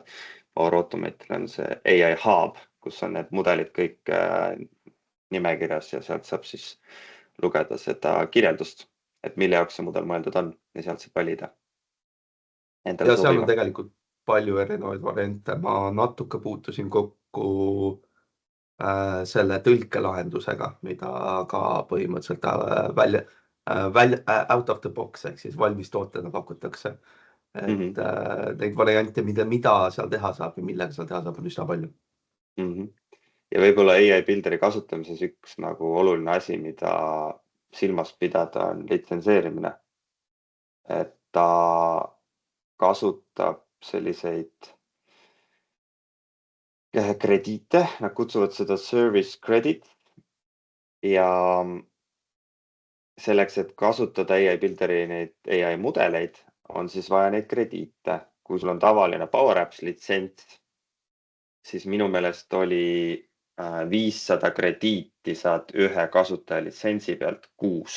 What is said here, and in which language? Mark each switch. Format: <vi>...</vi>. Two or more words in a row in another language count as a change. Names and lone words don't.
<et>Power Automate'il on see AI Hub, kus on need mudelid kõik nimekirjas ja sealt saab siis lugeda seda kirjeldust, et mille jaoks see mudel mõeldud on ja sealt saab valida. Ja seal on tegelikult palju erinevaid variante. Ma natuke puutusin kokku selle tõlkelahendusega, mida ka põhimõtteliselt</et> <en>out of the box</en> <et>ehk siis valmis tootena pakutakse. Et neid variante, mida seal teha saab ja millega seal teha saab, on üsna palju. Ja võib-olla AI Builderi kasutamises üks nagu oluline asi, mida silmas pidada, on litsenseerimine. Et ta kasutab selliseid krediite, nad kutsuvad seda</et> <en>service credit</en> <et>ja selleks, et kasutada AI Builderi neid AI mudeleid, on siis vaja neid krediite. Kui sul on tavaline Power Apps litsents, siis minu meelest oli 500 krediiti saad ühe kasutaja litsentsi pealt kuus.</et>